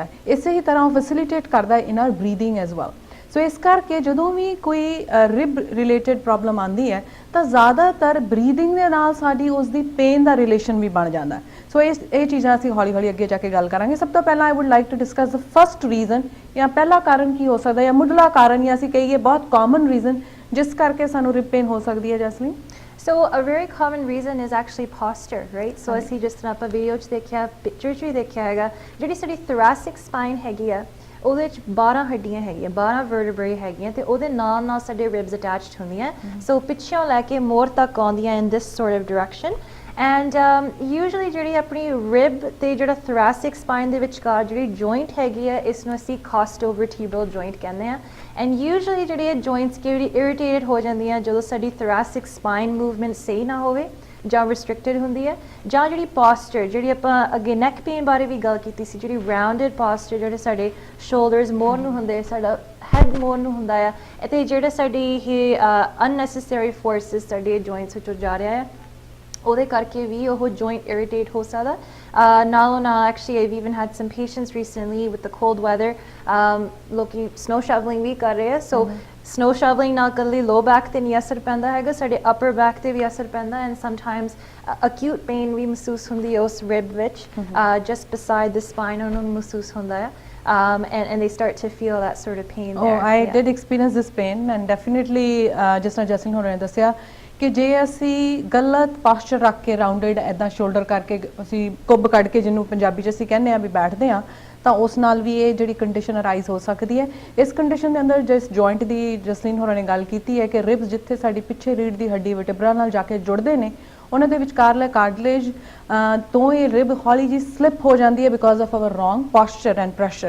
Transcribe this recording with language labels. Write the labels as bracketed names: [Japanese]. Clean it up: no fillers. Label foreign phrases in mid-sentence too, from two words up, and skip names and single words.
[Punjabi] ਇਸੇ ਹੀ ਤਰ੍ਹਾਂ ਉਹ ਫੈਸਿਲਿਟੇਟ ਕਰਦਾ ਹੈ [English] in our breathing as well. [Punjabi] ਸੋ ਇਸ ਕਰਕੇ ਜਦੋਂ ਵੀ ਕੋਈ [English] rib related problem [Punjabi] ਆਉਂਦੀ ਹੈ ਤਾਂ ਜ਼ਿਆਦਾਤਰ ਬਰੀਦਿੰਗ ਦੇ ਨਾਲ ਸਾਡੀ ਉਸ ਦੀ ਪੇਨ ਦਾ ਰਿਲੇਸ਼ਨ ਵੀ ਬਣ ਜਾਂਦਾ। ਸੋ ਇਹ ਚੀਜ਼ਾਂ ਅਸੀਂ ਹੌਲੀ ਹੌਲੀ ਅੱਗੇ ਜਾ ਕੇ ਗੱਲ ਕਰਾਂਗੇ। ਸਭ ਤੋਂ ਪਹਿਲਾਂ [English] I would like to discuss the first reason, [Punjabi] ਜਾਂ ਪਹਿਲਾ ਕਾਰਨ ਕੀ ਹੋ ਸਕਦਾ, ਜਾਂ ਮੁੱਢਲਾ ਕਾਰਨ, ਜਾਂ ਅਸੀਂ ਕਹੀਏ ਬਹੁਤ [English] common reason [Punjabi] ਜਿਸ ਕਰਕੇ ਸਾਨੂੰ [English] rib pain [Punjabi] ਹੋ ਸਕਦੀ ਹੈ ਜੈਸਲੀਨ। [English] So a very common reason is actually posture, right? [Punjabi] So ਅਸੀਂ ਜਿਸ ਤਰ੍ਹਾਂ ਆਪਾਂ ਵੀਡੀਓ 'ਚ ਦੇਖਿਆ, ਪਿਕਚਰ 'ਚ ਵੀ ਦੇਖਿਆ ਹੈਗਾ, ਜਿਹੜੀ ਸਾਡੀ [English] thoracic spine [Punjabi] ਹੈਗੀ ਆ ਉਹਦੇ 'ਚ 12 ਹੱਡੀਆਂ ਹੈਗੀਆਂ, 12 vertebrae ਹੈਗੀਆਂ, ਤੇ ਉਹਦੇ ਨਾਲ ਨਾਲ ਸਾਡੇ [English] ribs attached [Punjabi] ਹੁੰਦੀਆਂ। ਸੋ ਪਿੱਛੋਂ ਲੈ ਕੇ ਮੋਰ ਤੱਕ ਆਉਂਦੀਆਂ [English] in this sort of direction। And usually [Punjabi] ਜਿਹੜੀ ਆਪਣੀ rib ਤੇ ਜਿਹੜਾ [English] thoracic spine [Punjabi] ਦੇ ਵਿਚਕਾਰ ਜਿਹੜੀ joint ਹੈਗੀ ਆ, ਇਸ ਨੂੰ ਅਸੀਂ [English] costovertebral joint [Punjabi] ਕਹਿੰਦੇ ਆ। [English] And usually [Punjabi] ਜਿਹੜੀ ਇਹ joints ਕਿਹੜੀ irritated ਹੋ ਜਾਂਦੀਆਂ ਜਦੋਂ ਸਾਡੀ [English] thoracic spine movement [Punjabi] ਸਹੀ ਨਾ ਹੋਵੇ ਜਾਂ restricted ਹੁੰਦੀ ਹੈ, ਜਾਂ ਜਿਹੜੀ posture, ਜਿਹੜੀ ਆਪਾਂ ਅੱਗੇ [English] neck pain [Punjabi] ਬਾਰੇ ਵੀ ਗੱਲ ਕੀਤੀ ਸੀ, ਜਿਹੜੀ [English] rounded posture, [Punjabi] ਜਿਹੜੇ ਸਾਡੇ shoulders ਮੋਰ ਨੂੰ ਹੁੰਦੇ, ਸਾਡਾ head ਮੋਰ ਨੂੰ ਹੁੰਦਾ ਆ, ਅਤੇ ਜਿਹੜੇ ਸਾਡੀ ਇਹ [English] unnecessary forces [Punjabi] ਸਾਡੇ joints ਵਿੱਚੋਂ ਜਾ ਰਿਹਾ ਹੈ, ਉਹਦੇ ਕਰਕੇ ਵੀ ਉਹ [English] joint irritate [Punjabi] ਹੋ ਸਕਦਾ। [English] Now, actually, I've even had some patients recently with the cold weather, [Punjabi] ਲੋਕੀ [English] snow shoveling [Punjabi] ਵੀ ਕਰ ਰਹੇ ਆ, so [English] snow shoveling [Punjabi] ਨਾਲ ਕੱਲੀ [English] low back [Punjabi] ਤੇ ਨਹੀਂ ਅਸਰ ਪੈਂਦਾ ਹੈਗਾ, ਸਾਡੇ [English] upper back [Punjabi] ਤੇ ਵੀ ਅਸਰ ਪੈਂਦਾ, [English] and sometimes acute pain [Punjabi] ਵੀ ਮਹਿਸੂਸ ਹੁੰਦੀ ਹੈ ਉਸ rib ਵਿੱਚ, [English] just beside the spine [Punjabi] ਉਹਨਾਂ ਨੂੰ ਮਹਿਸੂਸ ਹੁੰਦਾ ਹੈ। [English] And they start to feel that sort of pain there. I did experience this pain, and definitely [Punjabi] ਜਿਸ ਤਰ੍ਹਾਂ ਜੈਸਲੀਨ ਹੋਰਾਂ ਨੇ ਦੱਸਿਆ ਕਿ ਜੇ ਅਸੀਂ ਗਲਤ ਪਾਸਚਰ ਰੱਖ ਕੇ ਰਾਊਂਡਡ ਇੱਦਾਂ ਸ਼ੋਲਡਰ ਕਰਕੇ ਅਸੀਂ ਕੁੱਬ ਕੱਢ ਕੇ, ਜਿਹਨੂੰ ਪੰਜਾਬੀ 'ਚ ਅਸੀਂ ਕਹਿੰਦੇ ਹਾਂ ਵੀ ਬੈਠਦੇ ਹਾਂ, ਤਾਂ ਉਸ ਨਾਲ ਵੀ ਇਹ ਜਿਹੜੀ [English] condition arise [Punjabi] ਹੋ ਸਕਦੀ ਹੈ। ਇਸ ਕੰਡੀਸ਼ਨ ਦੇ ਅੰਦਰ ਜਿਸ ਜੁਆਇੰਟ ਦੀ ਜਸਲੀਨ ਹੋਰਾਂ ਨੇ ਗੱਲ ਕੀਤੀ ਹੈ ਕਿ ਰਿਬਸ ਜਿੱਥੇ ਸਾਡੀ ਪਿੱਛੇ ਰੀੜ੍ਹ ਦੀ ਹੱਡੀ ਵਰਟੇਬਰਾ ਨਾਲ ਜਾ ਕੇ ਜੁੜਦੇ ਨੇ, ਉਹਨਾਂ ਦੇ ਵਿਚਕਾਰਲੇ ਕਾਰਟਲੇਜ ਤੋਂ ਇਹ ਰਿਬ ਹੌਲੀ ਜਿਹੀ ਸਲਿਪ ਹੋ ਜਾਂਦੀ ਹੈ [English] because of our wrong posture and pressure.